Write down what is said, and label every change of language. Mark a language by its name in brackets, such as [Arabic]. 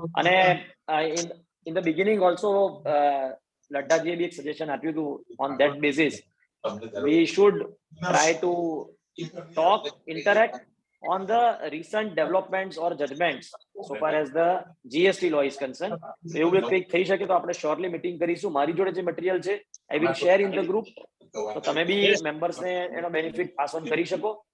[Gujarati] અને [English] in the beginning also [Gujarati] લડ્ડાજીએ બી એક suggestion આપ્યું હતું. [English] On that basis we should try to talk, interact on the recent developments or judgments so far as the GST law is concerned. [Gujarati] એવું કંઈક થઈ શકે તો આપણે શ્યોરલી મીટિંગ કરીશું. મારી જોડે જે મટીરિયલ છે [English] I will share in the group, [Gujarati] તો તમે બી મેમ્બર્સને એનો બેનિફિટ પાસ ઓન કરી શકો.